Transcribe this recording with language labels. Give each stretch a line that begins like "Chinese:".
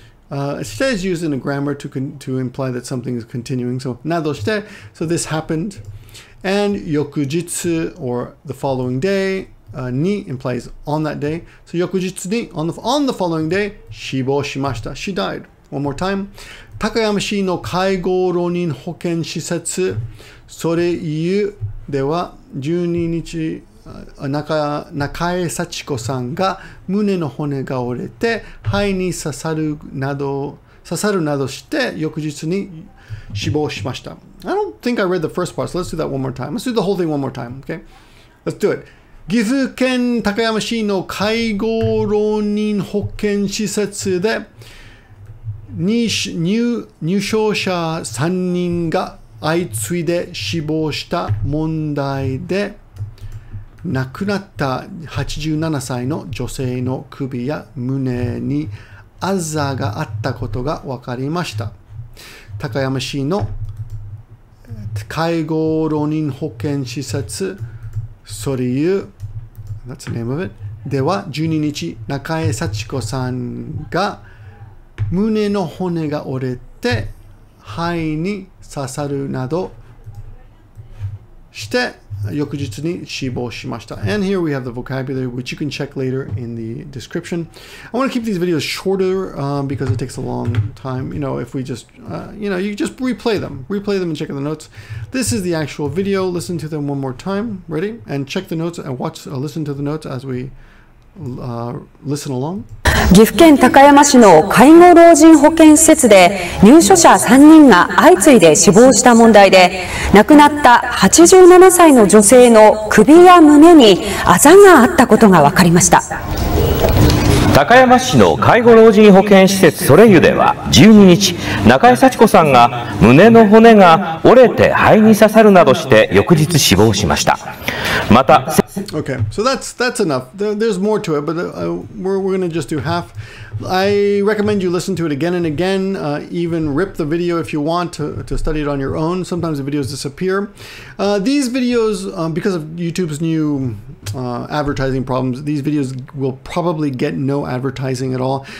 English: Shite is used in a grammar to imply that something is continuing. So
Japanese: nado shite,
English: so this happened. And yokujitsu, or the following day. Ni implies on that day. So
Japanese: yokujitsu ni,
English: on the following day.
Japanese: Shibou shimashita,
English: she died. One more time.
Japanese: Takayama-shi no kaigo ronin hoken shisetsu, sore iyu de wa 12日、中江幸子さんが胸の骨が折れて肺に刺さるなどして翌日に死亡しました。
English: I don't think I read the first part, so let's do that one more time. Let's do the whole thing one more time, okay? Let's do it.
Japanese: 岐阜県高山市の介護老人保健施設で入所者3人が相次いで死亡した問題で亡くなった87歳の女性の首や胸にあざがあったことが分かりました。高山市の介護老人保健施設それゆ
English: That's the name of it
Japanese: では12日中江幸子さんが胸の骨が折れて肺に刺さるなどして翌日に死亡しました。
English: And here we have the vocabulary, which you can check later in the description. I want to keep these videos shorter because it takes a long time. You know, if we just, you just replay them and check the notes. This is the actual video. Listen to them one more time. Ready? And check the notes and listen to the notes as we listen along.
Japanese: 岐阜県高山市の介護老人保健施設で入所者3人が相次いで死亡した問題で、亡くなった87歳の女性の首や胸にあざがあったことが分かりました。高山市の介護老人保健施設それいゆでは12日、中江幸子さんが胸の骨が折れて肺に刺さるなどして翌日死亡しました。また、
English: Okay, so that's enough. There's more to it, but we're going to just do half. I recommend you listen to it again and again, even rip the video if you want to study it on your own. Sometimes the videos disappear. These videos, because of YouTube's new advertising problems, these videos will probably get no advertising at all.